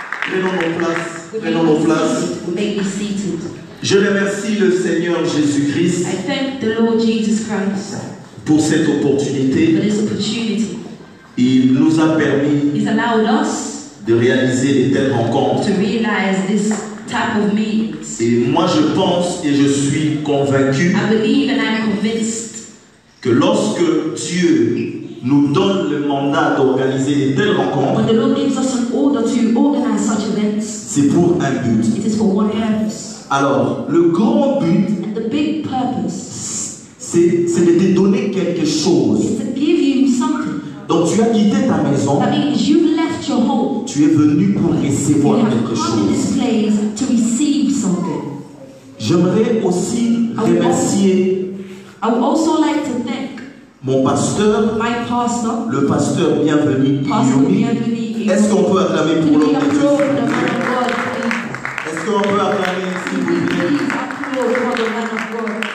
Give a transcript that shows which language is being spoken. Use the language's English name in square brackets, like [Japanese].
[French] Prenons nos places. Prenons nos places. [English] We may be seated. [French] Je remercie le Seigneur Jésus-Christ [English] I thank the Lord Jesus Christ [French] pour cette [English] for [French] opportunité. [English] this opportunity. [French] Il nous a permis [English] He's allowed us [French] de réaliser de telles rencontres. [English] to realize this type of meetings. [French] Et moi je pense et je suis convaincu [English] I believe and I'm convinced [French] que lorsque Dieu nous donne le mandat d'organiser de telles rencontres, [English] when the Lord gives us an order to organize such events, [French] c'est pour un but. [English] it is for one purpose. [French] Alors, le grand but, [English] And the big purpose [French] c'est de te donner quelque chose. [English] is to give you something. [French] Donc tu as quitté ta maison, [English] That means you've left your home. [French] tu es venu pour [English] You [French] recevoir [English] have [French] quelque [English] come to [French] chose. [English] this place to receive something. [French] J'aimerais aussi remercier [English] I would also like to thank [French] mon pasteur, [English] my pastor, [French] le pasteur bienvenu [English] Pastor Iomi. Bienvenu. [French] Est-ce qu'on peut acclamer pour [English] Can we [French] l'homme de Dieu? [English] applaud the man of God, please? [French] Est-ce qu'on peut acclamer, s'il vous plaît, [English] Please applaud for the man of God,